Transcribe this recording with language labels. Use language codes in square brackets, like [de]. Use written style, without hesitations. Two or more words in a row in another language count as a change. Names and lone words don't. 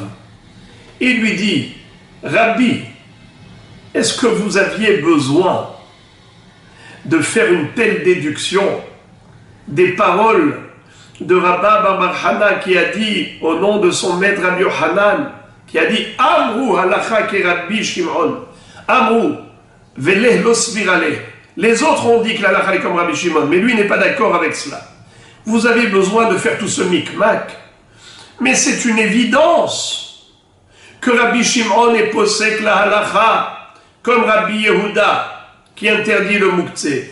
[fr] Il lui dit, Rabbi, est-ce que vous aviez besoin de faire une telle déduction des paroles de Rabba bar bar Hana qui a dit au nom de son maître Rabbi Yochanan, qui a dit [arc] אמרו הלכה כרבי שמעון אמרו ואיהו לא סבירא ליה. [fr] Les autres ont dit que la halakha est comme Rabbi Shimon, mais lui n'est pas d'accord avec cela. Vous avez besoin de faire tout ce micmac, mais c'est une évidence que Rabbi Shimon est possède la halakha comme Rabbi Yehuda qui interdit le Mouktsé.